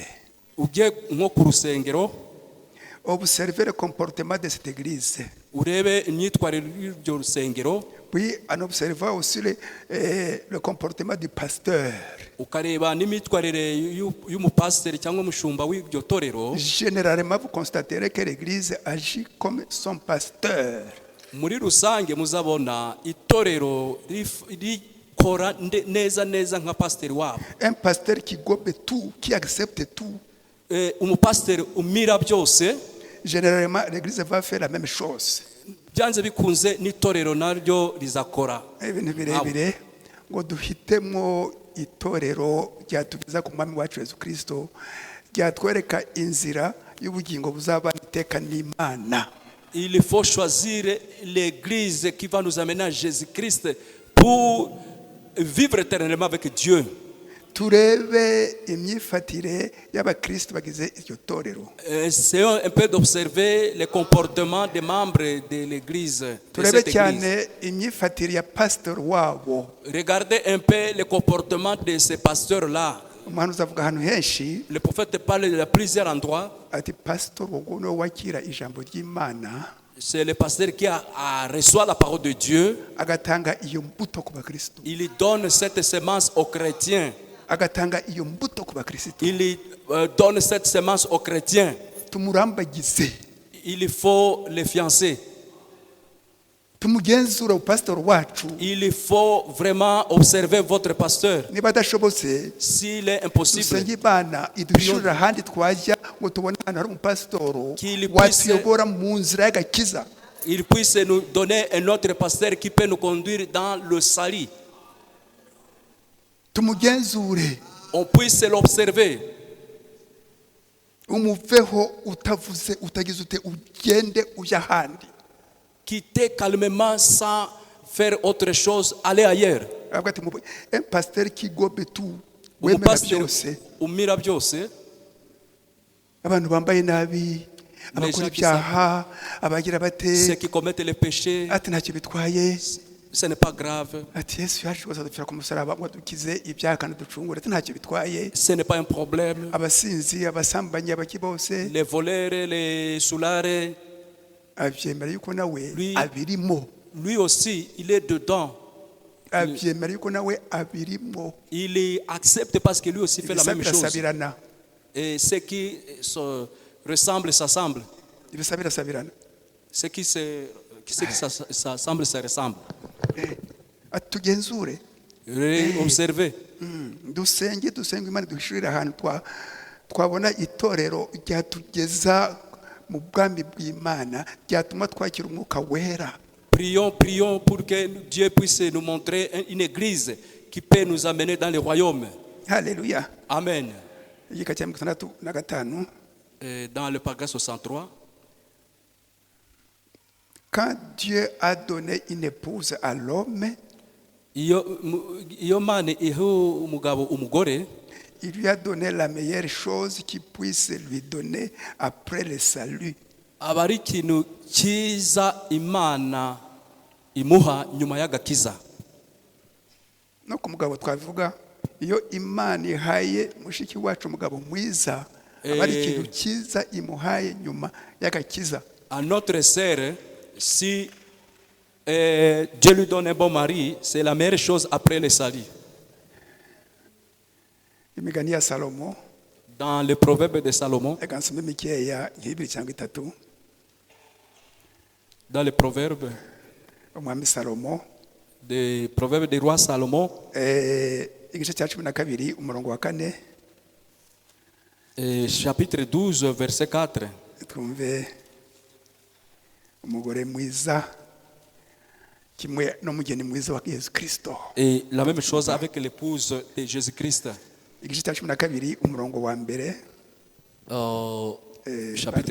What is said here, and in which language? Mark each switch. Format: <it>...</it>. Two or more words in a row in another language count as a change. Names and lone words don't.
<rw>Ugiye nko ku rusengero,</rw> <fr>Observez le comportement de cette église.</fr> <rw>urebe imyitwarire y'iryo rusengero,</rw> <fr>Puis en observant aussi le comportement du pasteur.</fr> <rw>ukareba n'imyitwarire y'umupasiteri cyangwa umushumba w'iryo torero.</rw> <fr>Généralement, vous constaterez que l'église agit comme son pasteur.</fr> <rw>Muri rusange muzabona itorero rikora neza neza nka pasiteri wabo.</rw> <fr>Un pasteur qui gobe tout, qui accepte tout.</fr> <rw>Umupasiteri umira byose.</rw> <fr>Généralement, l'église va faire la même chose.</fr> <rw>Byanze bikunze n'itorero naryo rizakora. Ibintu birebire ngo duhitemo itorero ryatugeza ku mwami wacu Yesu Kristo, ryatwereka inzira y'ubugingo buzaba iteka n'Imana.</rw> <fr>Il faut choisir l'église qui va nous amener à Jésus-Christ pour vivre éternellement avec Dieu.</fr> <rw>Turebe imyifatire y'abakristo bagize iryo torero.</rw> <fr>Essayons un peu d'observer les comportements des membres de l'église.</fr> <rw>Turebe cyane imyifatire ya pastor wabo.</rw> <fr>Regardez un peu les comportements de ces pasteurs-là.</fr> <rw>Umuhanuzi avuga ahantu henshi</rw> <fr>Le prophète parle à plusieurs endroits.</fr> <rw>ati pastor wowe no wakira ijambo ry'Imana</rw> <fr>C'est le pasteur qui reçoit la parole de Dieu.</fr> <rw>agatanga iyo mbuto ku bakristo.</rw> <fr>Il donne cette semence aux chrétiens.</fr> <rw>Agatanga iyo mbuto ku bakristo.</rw> <fr>Il donne cette semence aux chrétiens.</fr> <rw>Tumurambagize.</rw> <fr>Il faut les fiancer.</fr> <rw>Tumugenzura upastor wacu.</rw> <fr>Il faut vraiment observer votre pasteur.</fr> <rw>Niba adashobotse</rw> <fr>S'il est impossible,</fr> <rw>dusenge Imana iduhishurira ahandi twajya ngo tubone ahantu hari umupasitoro</rw> <fr>Qu'il puisse-</fr> <rw>watuyobora mu nzira y'agakiza.</rw> <fr>il puisse nous donner un autre pasteur qui peut nous conduire dans le salut.</fr> <rw>Tumugenzure</rw> <fr>On puisse l'observer.</fr> <rw>umuveho utavuze utagize ute ugende ujya ahandi.</rw> <fr>Quitter calmement sans faire autre chose, aller ailleurs.</fr> <rw>Avuga ati</rw> <fr>un pasteur qui gobe tout wemera</fr> <rw>Umupasiteri byose. umira byose. Abantu bambaye nabi, abakora</rw> <fr>gens qui</fr> <rw>ibyaha, abagira bate,</rw> <fr>Ceux qui commettent les péchés,</fr> <rw>ati ntacyo bitwaye.</rw> <fr>ce n'est pas grave.</fr> <rw>Ati Yesu yaje kuzadupfira ku musaraba ngo dukize ibyaha kandi ducungure, ati ntacyo bitwaye.</rw> <fr>Ce n'est pas un problème.</fr> <rw>Abasinzi, abasambanyi, abaki bose</rw> <fr>Les voleurs, les soulares,</fr> <rw>abyemera yuko nawe</rw> <fr>Lui-</fr> <rw>abirimo.</rw> <fr>lui aussi, il est dedans.</fr> <rw>Abyemera yuko nawe abirimo.</rw> <fr>Il accepte parce que lui aussi fait la même</fr> <rw>Ibisabira</rw> <fr>chose.</fr> <rw>sabirana.</rw> <fr>Et ceux qui se ressemblent s'assemblent.</fr> <rw>Ibisabira sabirana.</rw> <fr>Ceux qui s'assemblent se ressemblent.</fr> <rw>Ati tugenzure.</rw> <fr>Observez.</fr> <rw>Dusenge Imana duhishurire ahantu twabona itorero ryatugeza mu bwami bw'Imana, ryatuma twakira umwuka wera.</rw> <fr>Prions pour que Dieu puisse nous montrer une église qui peut nous amener dans le royaume.</fr> <rw>Haleluya. Amen. Igika cya 65.</rw> <fr>Dans le paragraphe 63, Quand Dieu a donné une épouse à l'homme,</fr> <rw>iyo Mana iha umugabo umugore,</rw> <fr>il lui a donné la meilleure chose qu'il puisse lui donner après le salut.</fr> <rw>aba ari ikintu cyiza Imana imuha nyuma y'agakiza. No ku mugabo twavuga iyo Imana ihaye mushiki wacu umugabo mwiza, aba ari ikintu cyiza imuhaye nyuma y'agakiza.</rw> <fr>À notre sœur, si Dieu lui donne un bon mari, c'est la meilleure chose après le salut.</fr> <rw>Imigani ya Salomo,</rw> <fr>Dans le proverbe de Salomon,</fr> <rw>reka nsome mikeya nk'ibiri cyangwa itatu.</rw> <fr>dans le proverbe</fr> <rw>Umwami Salomo,</rw> <fr>du roi Salomon,</fr> <rw>igice cya 12 umurongo wa 4,</rw> <fr>chapitre 12, verset 4.</fr> <rw>twumve umugore mwiza kimwe n'umugeni mwiza wa Yesu Kristo.</rw> <fr>Et la même chose avec l'épouse de Jésus-Christ.</fr> <rw>Igice cya 12 umurongo wa mbere,</rw> <fr>chapitre</fr>